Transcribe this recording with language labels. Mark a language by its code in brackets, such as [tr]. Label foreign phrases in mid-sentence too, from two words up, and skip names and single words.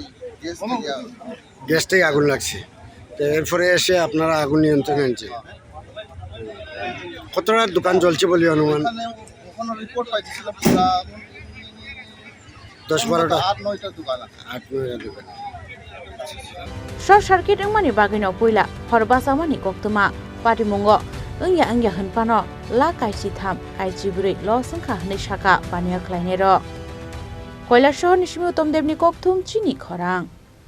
[bn] গ্যাস থেকে আগুন লাগছে তো এরপরে এসে আপনারা আগুন নিয়ন্ত্রণে আনছেন কতটা দোকান চলছে বলে অনুমান ওখানে রিপোর্ট পাইছিলাম পুরা 10-12টা 8-9টা দোকান 8-9টা দোকান [en] Short circuit [trp] mani bagino puila horbasa mani koktuma Patimungo Ungya Hanpano La Kaisitham Kaijiburi Lo Sangkha Nishaka Pania Klainero Kailashahar Nishmi Utom Debni Kokthum Chini Khorang